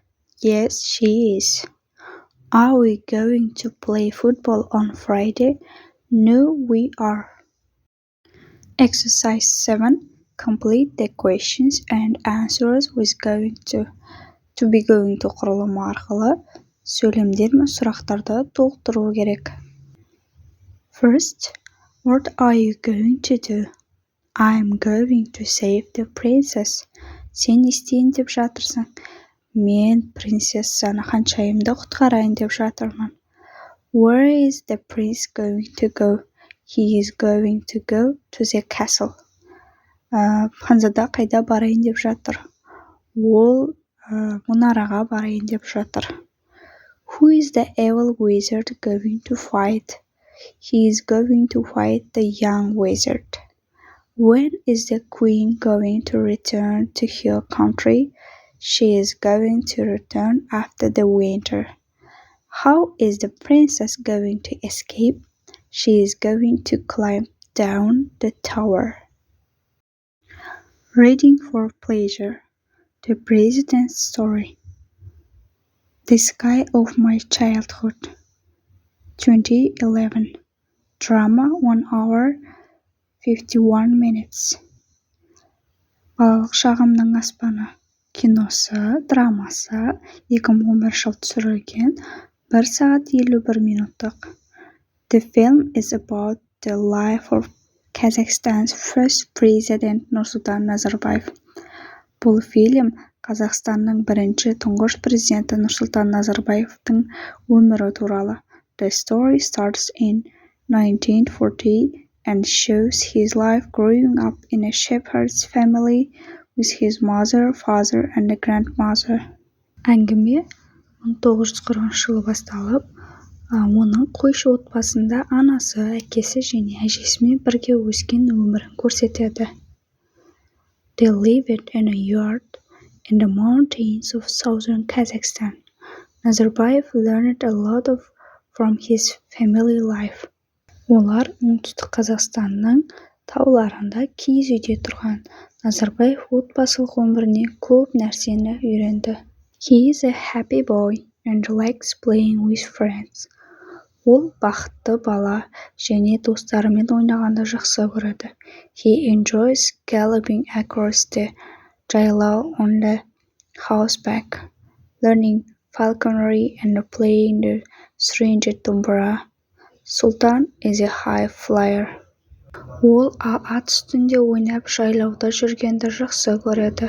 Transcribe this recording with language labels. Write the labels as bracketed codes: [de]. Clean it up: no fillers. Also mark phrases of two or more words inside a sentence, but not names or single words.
[en] Yes, she is. Are we going to play football on Friday? No, we are. Exercise 7. Complete the questions and answers with going to be going to [kk] құрылымы арқылы сөйлемдер мен сұрақтарды толықтыру керек. [en] First, what are you going to do? I'm going to save the princess. [kk] Сен не істейін деп жатырсың? Мен принцессаны ханшайымды құтқарайын деп жатырмын. [en] Where is the prince going to go? He is going to go to the castle. [kk] Ханзада қайда барайын деп жатыр? Ол мұнараға барайын деп жатыр. [en] Who is the evil wizard going to fight? He is going to fight the young wizard. When is the queen going to return to her country? She is going to return after the winter. How is the princess going to escape? She is going to climb down the tower. Reading for pleasure. The President's Story. The Sky of My Childhood. 2011. Drama 1 hour 51 minutes. [kk] Балалық шағымның аспаны киносы, драмасы 2011 жыл түсірілген, 1 сағат 51 минуттық. [en] The film is about the life of Kazakhstan's first president Nursultan Nazarbayev. [kk] Бұл фильм Қазақстанның бірінші тұңғыш президенті Нұрсұлтан Назарбаевтың өмірі туралы. [en] The story starts in 1940 and shows his life growing up in a shepherd's family with his mother, father and a grandmother. [kk] Әңгіме 1940 жылы басталып, оның қойшы отбасында анасы, әкесі және әжесімен бірге өскен өмірін көрсетеді. [en] They lived in a yurt in the mountains of southern Kazakhstan. Nazarbayev learned a lot from his family life. [kk] Олар оңтүстік Қазақстанның тауларында киіз үйде тұрған. Назарбаев отбасылық өміріне көп нәрсені үйренді. [en] He is a happy boy and likes playing with friends. [kk] Ол бақытты бала және достарымен ойнағанды жақсы көреді. [en] He enjoys galloping across the жайлау on the horseback, learning falconry and playing the stringed dombra. Sultan is a high flyer. [kk] Ол ат үстінде ойнап жайлауда жүргенді жақсы көреді.